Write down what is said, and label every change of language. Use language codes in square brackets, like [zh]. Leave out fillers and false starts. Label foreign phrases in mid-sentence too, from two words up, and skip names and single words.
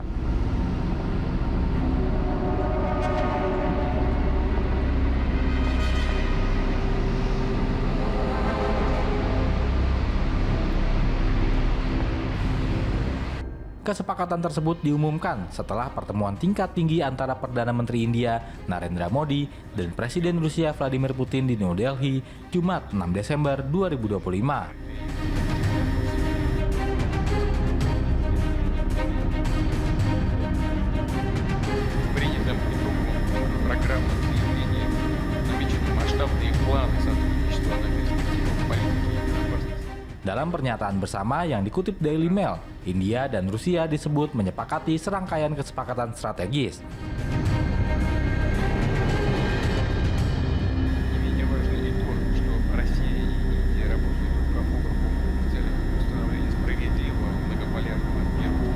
[id] Kesepakatan tersebut diumumkan setelah pertemuan tingkat tinggi antara Perdana Menteri India Narendra Modi dan Presiden Rusia Vladimir Putin di New Delhi, Jumat 6 Desember 2025. [ru] Принятым итогом программных заявлений намечены масштабные планы сотрудничества на перспективу политики и безопасности. [id] Dalam pernyataan bersama yang dikutip Daily Mail, India dan Rusia disebut menyepakati serangkaian kesepakatan strategis. [ru] Не менее важно и то, что Россия и Индия работают друг об друга в целях установления справедливого многополярного мира.